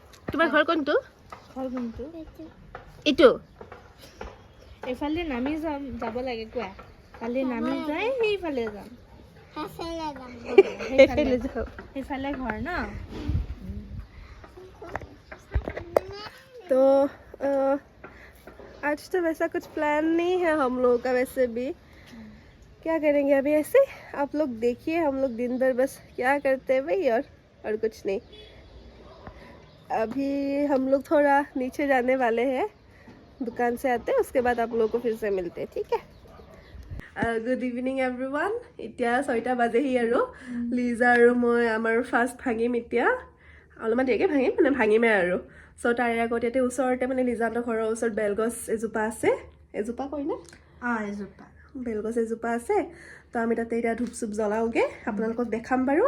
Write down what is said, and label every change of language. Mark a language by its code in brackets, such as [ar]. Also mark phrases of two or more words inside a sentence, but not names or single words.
[as] তোমাৰ ঘৰ কোনটো? ঘৰ কোনটো? এইটো এইফালে নামি যাব লাগে কোৱা। কালি নামি যাই সেইফালে যাম। সেইফালে যাওঁ। সেইফালে ঘৰ ন? [hi] तो आज तो वैसा कुछ प्लान नहीं है हम लोगों का वैसे भी। क्या करेंगे अभी ऐसे आप लोग देखिए, हम लोग दिन भर बस क्या करते हैं भाई, और कुछ नहीं। अभी हम लोग थोड़ा नीचे जाने वाले हैं, दुकान से आते हैं, उसके बाद आप लोगों को फिर से मिलते हैं, ठीक है? [en] good evening everyone. [as] এতিয়া 6টা বাজেহি আৰু লিজা আৰু মই আমাৰ ফাৰ্ষ্ট ভাঙিম এতিয়া। অলপমান দেৰিকৈ ভাঙিম, মানে ভাঙিমেই আৰু। চ' তাৰে আগত ইয়াতে ওচৰতে মানে লিজাহঁতৰ ঘৰৰ ওচৰত বেলগছ এজোপা আছে। এজোপা কয়নে? এজোপা বেলগছ এজোপা আছে। তো আমি তাতে এতিয়া ধূপ চুপ জ্বলাওঁগৈ, আপোনালোকক দেখাম বাৰু।